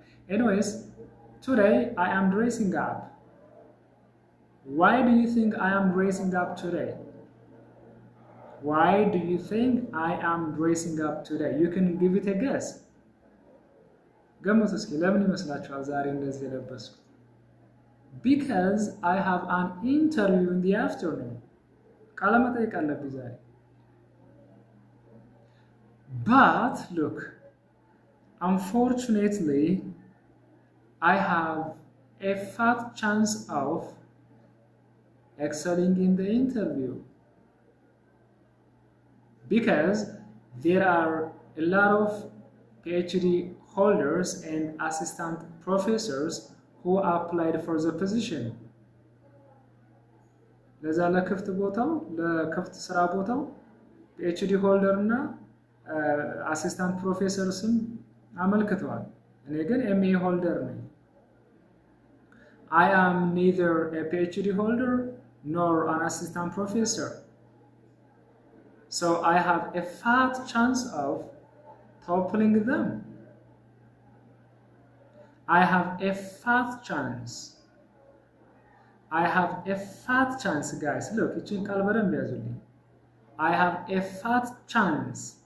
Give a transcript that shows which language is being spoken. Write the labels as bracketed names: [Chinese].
[English] Anyways, today I am dressing up. Why do you think I am dressing up today? Why do you think I am dressing up today? You can give it a guess. [Amharic] ገምቱ እስኪ ለምን ይመስላችኋል ዛሬ እንደዚህ የለበስኩት? [English] Because I have an interview in the afternoon. [Amharic] ቃለ መጠይቅ አለብኝ ዛሬ። [English] But look, unfortunately, I have a fat chance of excelling in the interview. Because there are a lot of PhD holders and assistant professors who applied for the position. [Amharic] ለዛ ለክፍት ስራ ቦታው PhD ሆልደር እና አሲስታንት ፕሮፌሰር ስም አመልክተዋል። እኔ ግን MA ሆልደር ነኝ። [English] I am neither a PhD holder nor an assistant professor. So I have a fat chance of toppling them. I have a fat chance. I have a fat chance, guys. Look, [Amharic] እቺን ቃል በደንብ ያዙልኝ። [English] I have a fat chance.